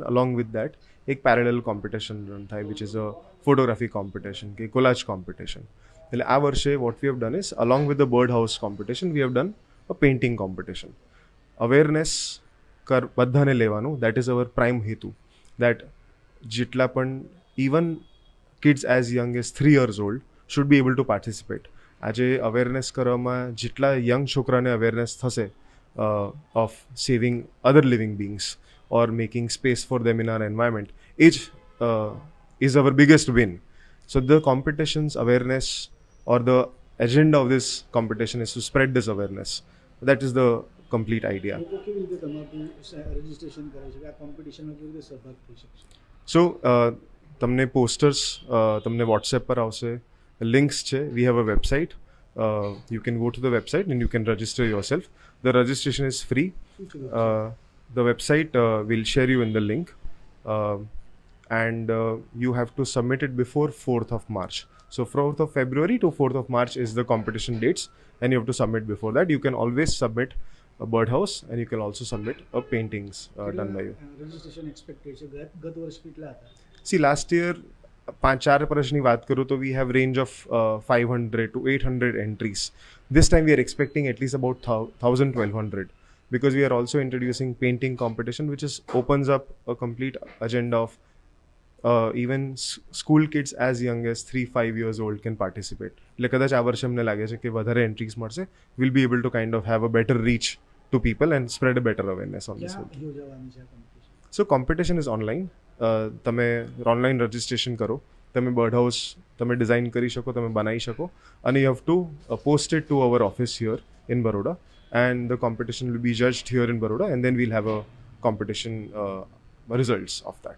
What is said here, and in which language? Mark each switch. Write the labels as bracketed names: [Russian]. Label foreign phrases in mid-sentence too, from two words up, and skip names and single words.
[English] along with that એક parallel competition run થાય which is a photography competition કે collage competition. [Gujarati] એટલે આ વર્ષે [English] what we have done is along with the bird house competition we have done a painting competition. અવેરનેસ [Gujarati] બધાને લેવાનું, [English] that is our prime હેતુ. દેટ [Gujarati] જેટલા પણ [English] even kids as young as 3 years old should be able to participate. આજે અવેરનેસ [Gujarati] કરવામાં જેટલા [English] યંગ છોકરાને અવેરનેસ થશે of saving other living beings or making space for them in our environment, [Gujarati] એ જ [English] is our biggest win. so the competitions awareness or the agenda of this competition is to spread this awareness. that is the complete idea. [Gujarati] સો તમને પોસ્ટર્સ તમને વોટ્સએપ પર આવશે, લિંક્સ છે. [English] we have a website. you can go to the website and you can register your self. the registration is free. the website will share you in the link and you have to submit it before 4th of March. So 4th of February to 4th of March is the competition dates, and you have to submit before that. You can always submit a birdhouse and you can also submit a paintings done by you. Registration expected [Gujarati] છે ગત વર્ષ કેટલા હતા? [English] See, last year 4 [Gujarati] વર્ષની વાત કરું તો [English] we have range of 500 to 800 entries. This time we are expecting at least about 1,000-1,200 because we are also introducing painting competition, which is opens up a complete agenda of even school kids as young as 3-5 years old can participate. [Gujarati] એટલે કદાચ આ વર્ષે અમને લાગે છે કે વધારે એન્ટ્રીઝ મળશે. [English] We'll be able to kind of have a better reach to people and spread a better awareness on this. So competition is online. [Gujarati] તમે ઓનલાઈન રજિસ્ટ્રેશન કરો, તમે બર્ડ હાઉસ તમે ડિઝાઇન કરી શકો, તમે બનાવી શકો, અને [English] you have to post it to our office here in Baroda and the competition will be judged here in Baroda and then we'll have a competition results of that.